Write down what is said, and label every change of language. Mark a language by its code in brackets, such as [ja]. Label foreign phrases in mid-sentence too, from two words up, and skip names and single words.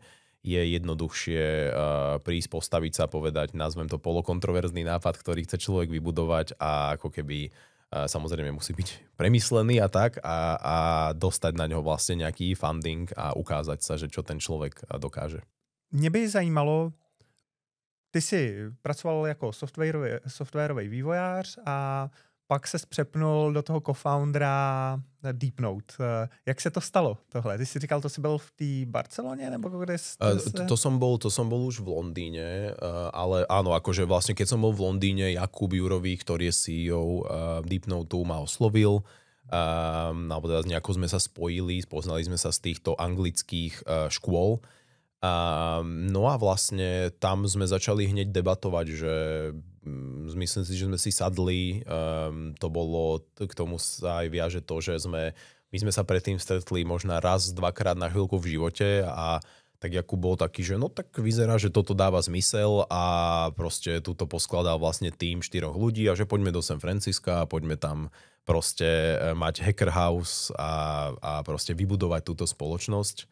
[sk] Je jednoduchšie prísť, postaviť sa, povedať, nazvem to polokontroverzný nápad, ktorý chce človek vybudovať a ako keby samozrejme musí byť premyslený a tak a dostať na ňo vlastne nejaký funding a ukázať sa, že čo ten človek dokáže. [cs] Mě by zajímalo, ty jsi pracoval jako softwarový vývojář a pak se přepnul do toho co-foundera Deepnote. Jak se to stalo tohle? Ty si říkal, to si byl v té Barceloně? Nebo kde [sk] to som bol už v Londýne, ale áno, akože vlastne keď som bol v Londýne, Jakub Jurový, ktorý je CEO Deepnoteu, ma oslovil. Alebo teda nejako sme sa spojili, spoznali sme sa z týchto anglických škôl. No a vlastne tam sme začali hneď debatovať, že myslím si, že sme si sadli, to bolo, k tomu sa aj viaže to, že my sme sa predtým stretli možno raz, dvakrát na chvíľku v živote a tak Jakub bol taký, že no tak vyzerá, že toto dáva zmysel a proste tuto poskladal vlastne tým 4 ľudí a že poďme do San Francisca a poďme tam proste mať [en] hacker house [sk] a proste vybudovať túto spoločnosť.